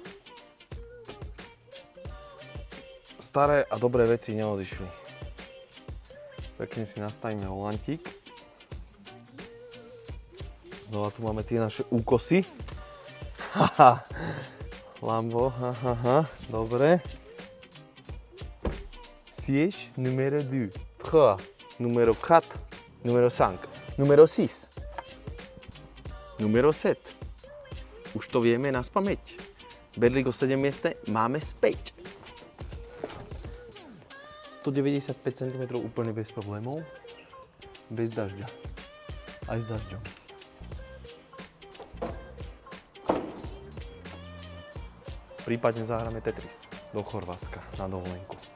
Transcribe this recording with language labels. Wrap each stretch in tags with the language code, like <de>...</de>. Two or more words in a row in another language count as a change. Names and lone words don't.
<sk>Staré a dobré veci neodišli. Pekne si nastavíme volantík. Znova tu máme tie naše úkosy. Haha. Lambo, haha, dobre.</sk> <fr>Siège numéro 2, 3, numéro 4. Numero 5, numero 6, numero 7.</fr> <sk>Už to vieme na spamäť. Berlingo 7 miestne máme späť. 195 cm úplne bez problémov. Bez dažďa. Aj s dažďom. Prípadne zahráme Tetris do Chorvátska na dovolenku.</sk>